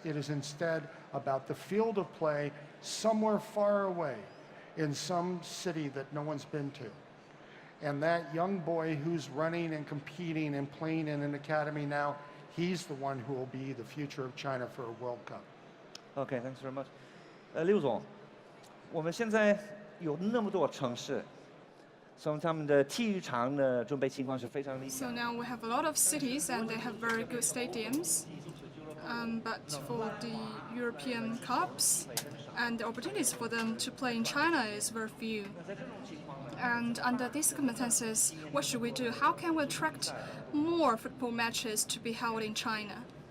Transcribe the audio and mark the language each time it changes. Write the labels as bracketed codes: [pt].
[en] It is instead about the field of play somewhere far away in some city that no one's been to. And that young boy who's running and competing and playing in an academy now, he's the one who will be the future of China for a World Cup. Okay, thanks very much. [zh] 刘总，我们现在有那么多城市。 [en] So now we have a lot of cities and they have very good stadiums. But for the European Cups and the opportunities for them to play in China is very few. And under these circumstances, what should we do? How can we attract more football matches to be held in China?